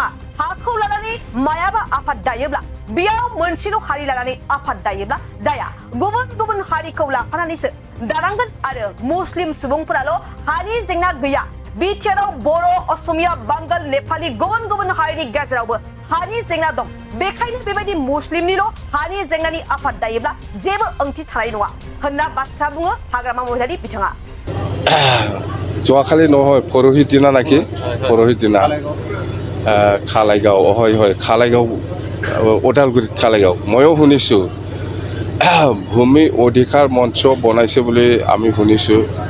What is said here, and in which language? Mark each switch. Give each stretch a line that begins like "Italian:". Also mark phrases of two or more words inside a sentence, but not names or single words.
Bodo: हाखौ लानानै मायाबा आफाद दायोब्ला बेयाव मोनसेल' हारि लानानै आफाद दायोब्ला जाया, गुबुन गुबुन हारिखौ लाफानानैसो दानांगोन आरो मुस्लिम सुबुंफोराल' हानि जेंना गैया। बिटिआरआव बर', असमिया, बांगाल, नेपालि गुबुन गुबुन हारिनि गेजेरावबो हानि जेंना दं। बेखायनो बेबायदि मुस्लिमनिल' हानि जेंनानि आफाद दायोब्ला जेबो ओंथि थानाय नङा होनना बाथ्रा बुङो हाग्रामा महिलानि बिथाङा।
Assamese: যোৱাকালি নহয় পৰহি দিনা নাকি পৰহি দিনা খালাইগাঁও হয় হয় খালাইগাঁও ওদালগুৰিত খালাইগাঁও ময়ো শুনিছোঁ ভূমি অধিকাৰ মঞ্চ বনাইছে বুলি আমি শুনিছোঁ।